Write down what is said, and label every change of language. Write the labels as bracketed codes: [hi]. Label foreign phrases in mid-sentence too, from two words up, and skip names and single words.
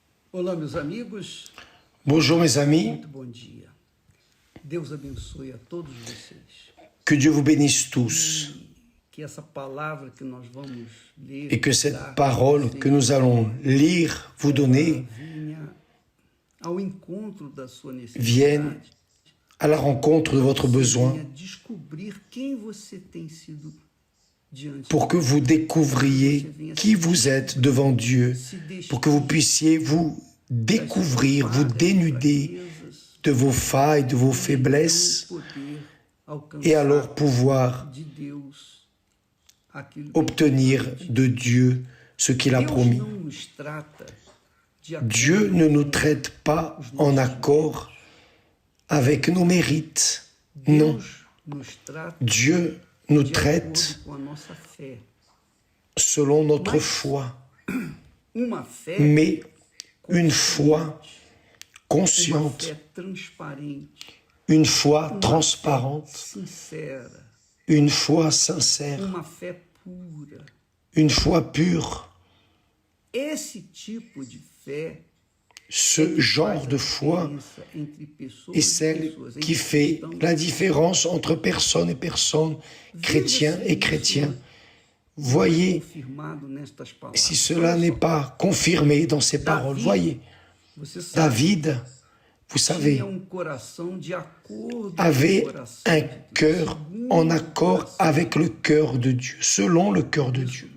[pt] Olá, meus amigos. [fr] Bonjour mes amis, [pt] Muito bom dia. Deus abençoe a todos vocês. [fr] que Dieu vous bénisse tous [pt] Que essa palavra que nós vamos ler [fr] et que cette parole que nous allons lire, vous donner, [pt] venha ao encontro da sua [fr] vienne [pt] necessidade. [fr] à la rencontre de votre besoin [pt] Venha descobrir quem você tem sido diante [fr] pour que vous découvriez qui vous êtes devant Dieu, pour que vous puissiez vous découvrir, vous dénuder de vos failles, de vos faiblesses et alors pouvoir [pt] de Deus aquilo [fr] obtenir de Dieu ce qu'il a [pt] Deus [fr] promis. [pt] não nos trata de acordo [fr] Dieu ne nous traite pas en accord avec nos mérites. Non, [pt] Deus nos trata [fr] Dieu nous [pt] de [fr] traite [pt] acordo com a nossa fé. [fr] selon notre foi, [pt] Uma fé [fr] mais une foi [pt] uma consciente, fé transparente, [fr] une foi [pt] uma transparente, fé sincera, [fr] une foi sincère, [pt] uma fé pura. [fr] une foi pure. [pt] Esse tipo de fé [fr] Ce genre de foi est celle qui fait la différence entre personne et personne, chrétien et chrétien. Voyez si cela n'est pas confirmé dans ces paroles. Voyez, David, vous savez, avait un cœur en accord avec le cœur de Dieu, selon le cœur de Dieu.